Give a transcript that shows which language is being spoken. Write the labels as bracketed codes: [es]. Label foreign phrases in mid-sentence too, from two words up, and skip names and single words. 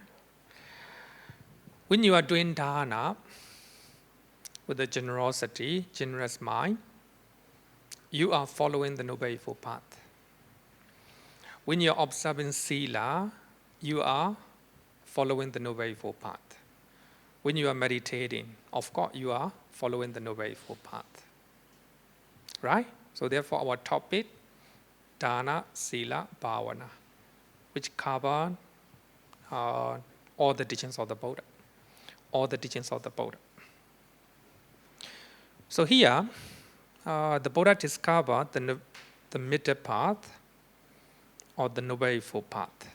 [en] When you are doing dharana with a generosity, generous mind, you are following the Noble Eightfold Path. When you are observing sila, you are following the Noble Eightfold Path. When you are meditating, of course, you are following the Noble Eightfold Path. Right? So therefore, our topic, [pi] dana, sila, bhavana, [en] which cover all the teachings of the Buddha. All the teachings of the Buddha. So here, the Buddha discovered the middle path or the Noble Eightfold Path.